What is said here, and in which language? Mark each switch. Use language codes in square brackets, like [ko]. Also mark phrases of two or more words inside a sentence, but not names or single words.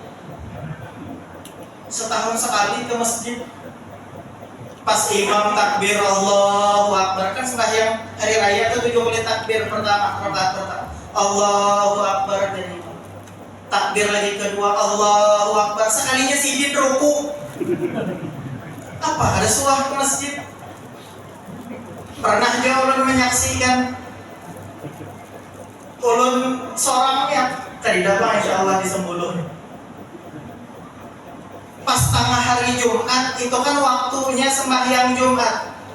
[id] Setahun sekali ke masjid. Pas imam takbir [ar] الله أكبر, [id] kan sembahyang hari raya itu 70 takbir pertama, rakaat pertama. [ar] الله أكبر, [id] dan takbir lagi kedua [ar] الله أكبر. [bjn] Sekalinya sidin ruku. Apa? Ada suah ke masjid? [id] Pernah dia ulun menyaksikan ulun seorangnya tadi datang [ar] إن شاء الله [id] di Sembuluh. Pas tengah hari Jumat itu kan waktunya sembahyang Jumat.